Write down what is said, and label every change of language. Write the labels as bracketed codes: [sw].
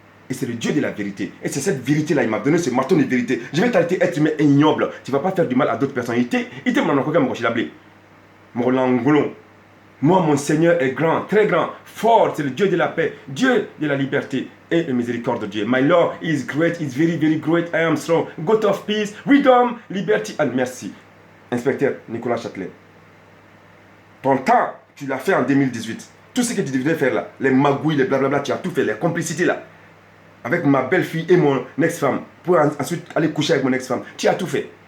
[fr] Et c'est le Dieu de la vérité. Et c'est cette vérité-là, il m'a donné ce marteau de vérité. Je vais t'arrêter, être humain ignoble. Tu ne vas pas faire du mal à d'autres personnes. Il te m'a encore mon chilablé. Mon langolon. Moi, mon Seigneur est grand, très grand, fort. C'est le Dieu de la paix, Dieu de la liberté et de miséricorde de Dieu. [en] My Lord is great, is very, very great. I am strong. God of peace, freedom, liberty and mercy. [fr] Inspecteur Nicolas Châtelet. Ton temps, tu l'as fait en 2018. Tout ce que tu devais faire là, les magouilles, les blablabla, tu as tout fait, les complicités là. Avec ma belle-fille et mon ex-femme, pour ensuite aller coucher avec mon ex-femme. Tu as tout fait.